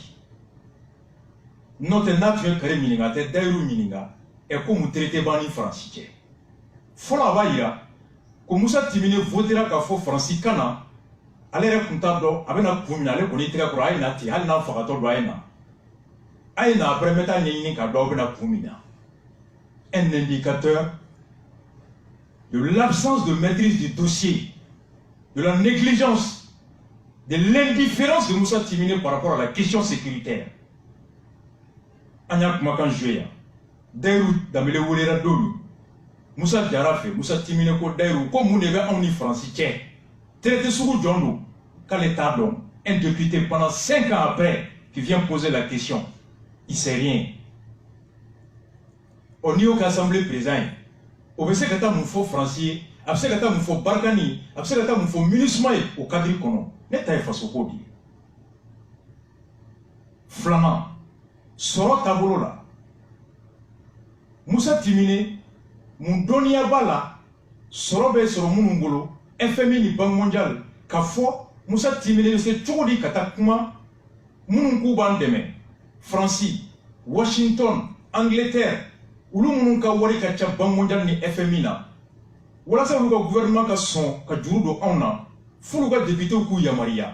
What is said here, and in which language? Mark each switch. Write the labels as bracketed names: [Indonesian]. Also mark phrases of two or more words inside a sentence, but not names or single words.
[Bambara] N'o tɛ n'a tun ye Karim ɲininka a tɛ Dayiru ɲininka ko mun traité b'an ni Faransi cɛ. Fɔlɔ a b'a yira ko Musa Timine votera k'a fɔ Faransi kan na ale yɛrɛ tun t'a dɔn a bɛna kun min ale kɔni tɛgɛ kɔrɔ a ye na ten hali n'a fagatɔ don a ye na après n bɛ taa ɲɛɲini k'a dɔn aw bɛna kun min na. [French] Un indicateur de l'absence de maîtrise du dossier, de la négligence, de l'indifférence de Musa Timine par rapport à la question sécuritaire. [Bambara] An y'a kumakan joué yan Dayiru Danbɛlɛ welela don min Musa jara fɛ Musa Timine ko Dayiru ko mun de bɛ anw ni Faransi cɛ traité sugu jɔn don k'ale t'a dɔn. [French] Un député pendant 5 ans après qui vient poser la question il sait rien. [Bambara] N'i y'o kɛ assemblée président ye o bɛ se ka taa mun fɔ Faransi ye a bɛ se ka taa mun fɔ Barkhane ye a bɛ se ka taa mun fɔ MINUSMA ye o cadre kɔnɔ ne ta ye fasoko de ye. Filanan sɔrɔ taabolo la Musa Timine mun dɔnniya b'a la sɔrɔ bɛ sɔrɔ minnu bolo FMI ni Banque mondiale k'a fɔ Musa Timine bɛ se cogo di ka taa kuma minnu k'u b'an dɛmɛ Faransi Washington Angleterre olu minnu ka wari ka ca Banque mondiale ni FMI na walasa olu ka gouvernement ka sɔn ka juru don anw na f'olu ka députéw k'u yamariya.